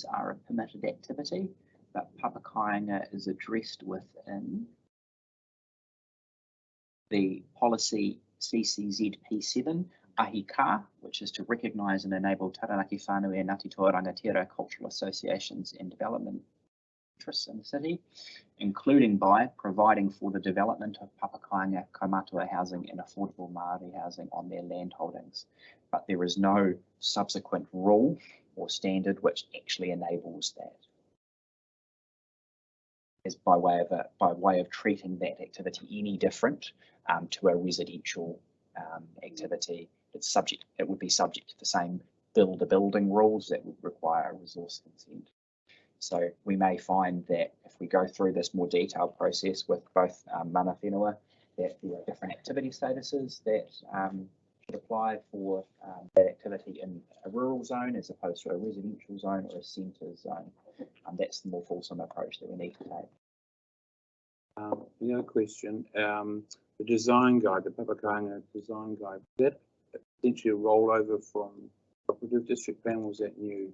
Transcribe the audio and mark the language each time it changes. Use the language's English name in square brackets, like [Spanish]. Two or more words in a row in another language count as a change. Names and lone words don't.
[English] are a permitted activity, but papakainga is addressed within the policy CCZP7, ahika, which is to recognise and enable Taranaki whānui and Ngāti Toa Rangatira cultural associations and development interests in the city, including by providing for the development of [Māori] papakainga kaumātua [English] housing and affordable Māori housing on their land holdings. But there is no subsequent rule or standard which actually enables that. As by way of treating that activity any different to a residential activity, it would be subject to the same building rules that would require a resource consent. So we may find that if we go through this more detailed process with both [Māori] mana whenua, [English] that there are different activity statuses that should apply for that activity in a rural zone as opposed to a residential zone or a centre zone. That's the more fulsome approach that we need to take. The other question, the design guide, the papakainga design guide, that potentially a rollover from cooperative district plan, was that new?